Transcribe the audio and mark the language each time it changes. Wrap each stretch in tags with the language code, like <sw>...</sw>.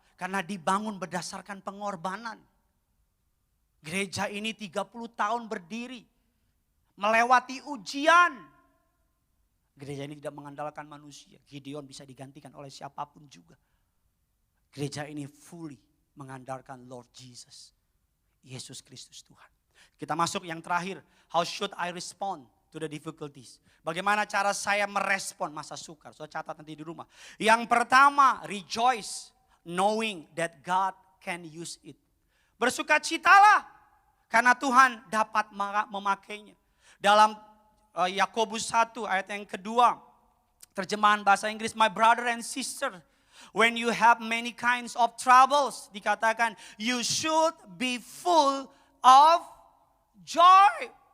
<id>Karena dibangun berdasarkan pengorbanan. Gereja ini 30 tahun berdiri. Melewati ujian. Gereja ini tidak mengandalkan manusia. Gideon bisa digantikan oleh siapapun juga. Gereja ini fully mengandalkan Lord Jesus. Yesus Kristus Tuhan. Kita masuk yang terakhir.</id> <en>How should I respond to the difficulties?</en> <id>Bagaimana cara saya merespon masa sukar? So catat nanti di rumah. Yang pertama,</id> <en>rejoice knowing that God can use it.</en> <id>Bersukacitalah karena Tuhan dapat memakainya. Dalam Yakobus 1 ayat yang kedua, terjemahan bahasa Inggris,</id> <en>my brother and sister, when you have many kinds of troubles,</en> <id>dikatakan</id> <en>you should be full of joy.</en>